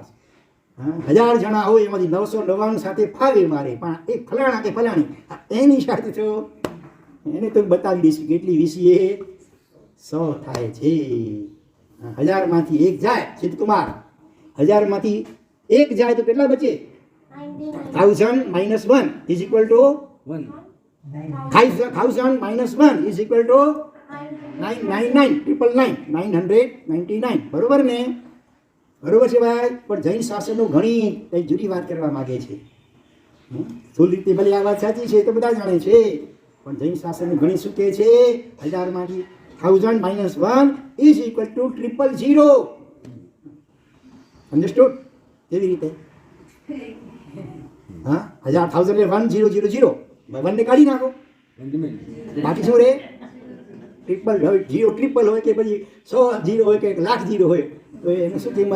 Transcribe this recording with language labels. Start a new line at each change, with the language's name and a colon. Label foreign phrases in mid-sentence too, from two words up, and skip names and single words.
Gujarati: 1000 જણા હોય એમાંથી 999 સાથે ફાવે મારે, પણ એ ફલાણા કે ફલાણી એની સાથે તો એને તો બતાવી દઈશું કેટલી વીસીએ 100 થાય છે. 1000માંથી 1 જાય, સિદ્ધકુમાર, 1000માંથી 1 જાય તો કેટલા બચે?
English: 1000 - 1 is equal to 1. 1000 - 1 is equal to 999.
Gujarati: બરોબર ને? બરોબર છે ભાઈ? પણ જૈન શાસ્ત્રનું ઘણી કંઈક જુદી વાત કરવા માંગે છે. સ્થૂળ રીતે ભલે આ વાત સાચી છે તો બધા જાણે છે, પણ જૈન શાસ્ત્રનું ઘણી શું કહે છે?
English: 1000માંથી 1000 - 1 is equal to 000.
Gujarati: અન્ડરસ્ટુડ? કેવી રીતે? હા, 1000 એટલે 1000. 1 ને કાઢી નાખો, બાકી શું રહે? ટ્રિપલ હોય, 0 ટ્રિપલ હોય કે પછી 100 0 હોય કે 1,00,000 0 હોય, તો એનું શું કિંમત?